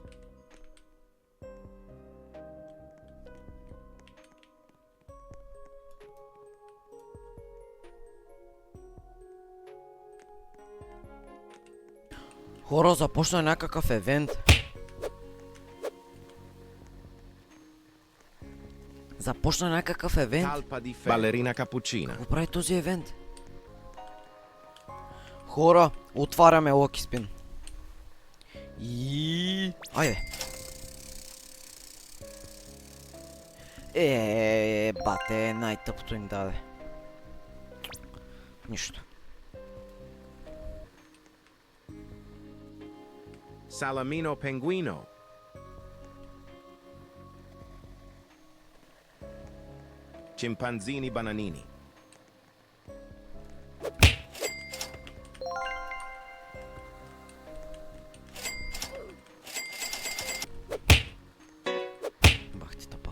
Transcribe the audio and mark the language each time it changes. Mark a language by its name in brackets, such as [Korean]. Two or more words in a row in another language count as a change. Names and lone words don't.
[Bulgarian] Хора, започна някакъв евент. Започна някакъв евент. Talpa di ferro. Ballerina cappuccina. Какво прави този евент? Хора, отваряме [English] Lucky Spin. [Bulgarian] И... айде. Бате, най-тъпото им даде. Нищо. Salamino penguino. Chimpanzini bananini. Бах ти тъпак.